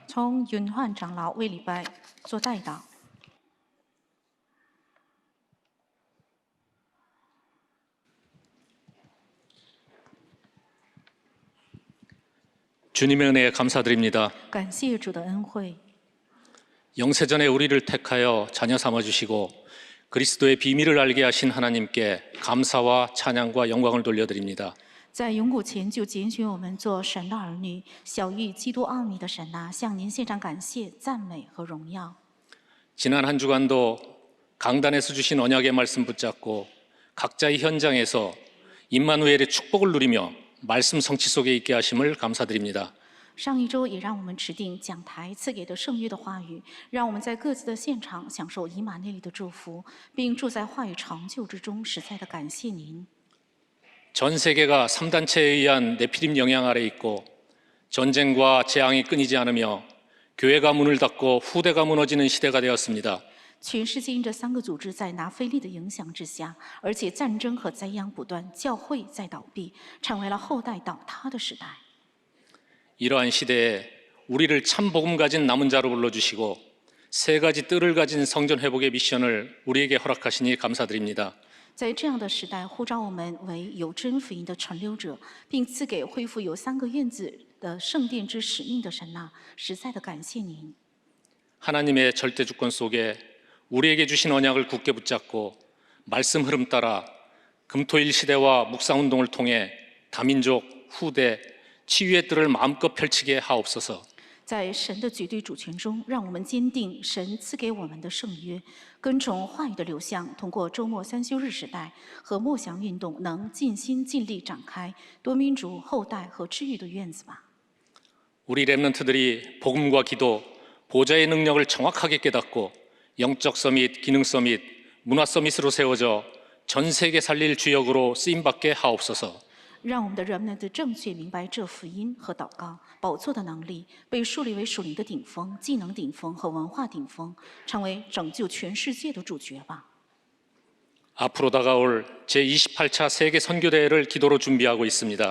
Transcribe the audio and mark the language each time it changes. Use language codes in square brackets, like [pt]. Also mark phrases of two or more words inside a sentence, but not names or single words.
[zh] 从允焕长老为礼拜做代祷。 [ko] 주님의 은혜에 감사드립니다. [zh] 感谢主的恩惠， [ko] 영세전에 우리를 택하여 자녀 삼아주시고 그리스도의 비밀을 알게 하신 하나님께 감사와 찬양과 영광을 돌려드립니다. [zh] 在永古前就拣选我们做神的儿女，晓谕基督奥秘的神啊，向您献上感谢、赞美和荣耀。 [ko] 지난 한 주간도 강단에서 주신 언약의 말씀 붙잡고 각자의 현장에서 임마누엘의 축복을 누리며 말씀 성취 속에 있게 하심을 감사드립니다. [zh] 上一周也让我们持定讲台赐给的圣约的话语，让我们在各自的现场享受以马内利的祝福，并住在话语长久之中，实在的感谢您。 [ko] 전 세계가 3단체에 의한 네피림 영향 아래 있고 전쟁과 재앙이 끊이지 않으며 교회가 문을 닫고 후대가 무너지는 시대가 되었습니다. [zh] 全世界因这三个组织在拿非利的影响之下，而且战争和灾殃不断，教会在倒闭，成为了后代倒塌的时代。 [ko] 이러한 시대에 우리를 참 복음 가진 남은 자로 불러주시고 세 가지 뜰을 가진 성전 회복의 미션을 우리에게 허락하시니 감사드립니다. [zh] 在这样的时代，呼召我们为有真福音的传流者，并赐给恢复有3个院子的圣殿之使命的神呐，实在的感谢您。 [ko] 하나님의 절대 주권 속에 우리에게 주신 언약을 굳게 붙잡고 말씀 흐름 따라 금토일 시대와 묵상운동을 통해 다민족, 후대, 치유의 뜰을 마음껏 펼치게 하옵소서. [zh] 在神的绝对主权中，让我们坚定神赐给我们的圣约，跟从话语的流向，通过周末3休日时代和默想运动，能尽心尽力展开多民族后代和治愈的院子吧。 [ko] 우리 렘넌트들이 복음과 기도, 보좌의 능력을 정확하게 깨닫고 영적 서밋, 기능 서밋, 문화 서밋으로 세워져 전 세계 살릴 주역으로 쓰임받게 하옵소서. [zh] 让我们的人们的正确明白这福音和祷告宝座的能力，被树立为属灵的顶峰、技能顶峰和文化顶峰，成为拯救全世界的主角吧。 [ko] 앞으로 다가올 제28차 세계 선교대회를 기도로 준비하고 있습니다.